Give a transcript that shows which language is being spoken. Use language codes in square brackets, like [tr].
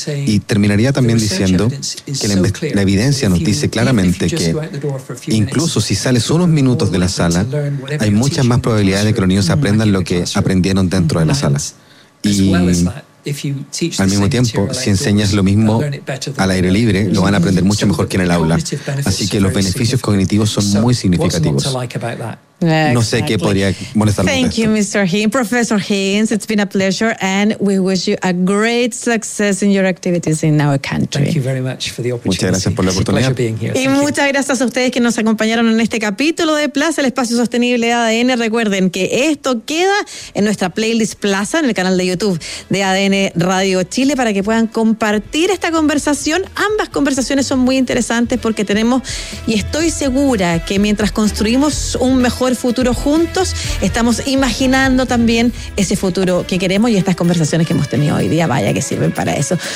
[es] Y terminaría también diciendo que la evidencia nos dice claramente que incluso si sales unos minutos de la sala, hay muchas más probabilidades de que los niños aprendan lo que aprendieron dentro de la sala. Y al mismo tiempo, si enseñas lo mismo al aire libre, lo van a aprender mucho mejor que en el aula. Así que los beneficios cognitivos son muy significativos. No sé qué podría molestar. [en] Thank you, Mr. Higgins. Professor Higgins, it's been a pleasure and we wish you a great success in your activities in our country. Thank you very much for the opportunity. [es] Muchas gracias por la oportunidad. Y muchas gracias a ustedes que nos acompañaron en este capítulo de Plaza, el espacio sostenible de ADN. Recuerden que esto queda en nuestra playlist Plaza, en el canal de YouTube de ADN Radio Chile, para que puedan compartir esta conversación. Ambas conversaciones son muy interesantes porque tenemos, y estoy segura que mientras construimos un mejor futuro juntos, estamos imaginando también ese futuro que queremos y estas conversaciones que hemos tenido hoy día, vaya que sirven para eso.